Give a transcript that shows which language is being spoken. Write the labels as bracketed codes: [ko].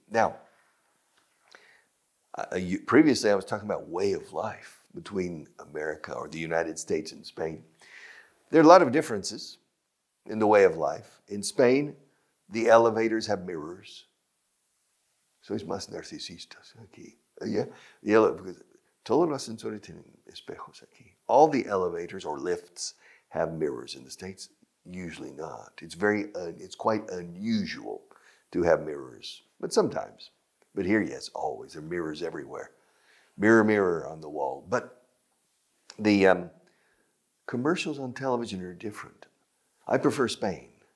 [en] Now, previously I was talking about way of life between America or the United States and Spain. There are a lot of differences in the way of life. In Spain, the elevators have mirrors. [es] Sois más narcisistas aquí. [en] Yeah, because [es] todos los ascensores tienen espejos aquí. [en] All the elevators or lifts have mirrors. In the States, usually not. It's quite unusual to have mirrors, but sometimes. But here, yes, always. There are mirrors everywhere. Mirror, mirror on the wall. But the commercials on television are different. I prefer Spain.